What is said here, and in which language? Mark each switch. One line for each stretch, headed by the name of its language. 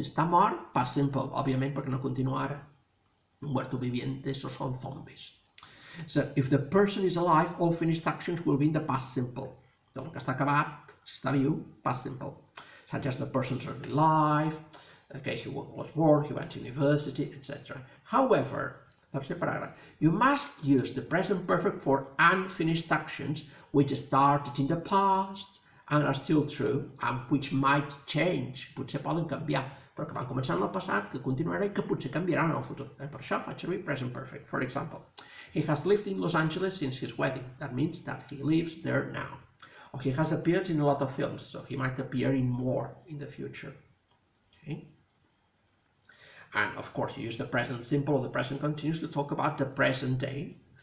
Catalan: Si està mort, past simple, òbviament perquè no continua ara.
Spanish: Muerto viviente, esos son zombies.
English: So, if the person is alive, all finished actions will be in the past simple.
Catalan: Tot el que està acabat, si està viu, past simple.
English: Such as the person's early life, okay, he was born, he went to university, etc. However,
Catalan: tercer paràgraf,
English: you must use the present perfect for unfinished actions which started in the past and are still true and which might change.
Catalan: Potser poden canviar, però que van començar en el passat, que continuarà i que potser canviaran en el futur. Per això faig servir present perfect.
English: For example, he has lived in Los Angeles since his wedding. That means that he lives there now. Or he has appeared in a lot of films, so he might appear in more in the future. Okay? And of course, you use the present simple or the present continuous to talk about the present day.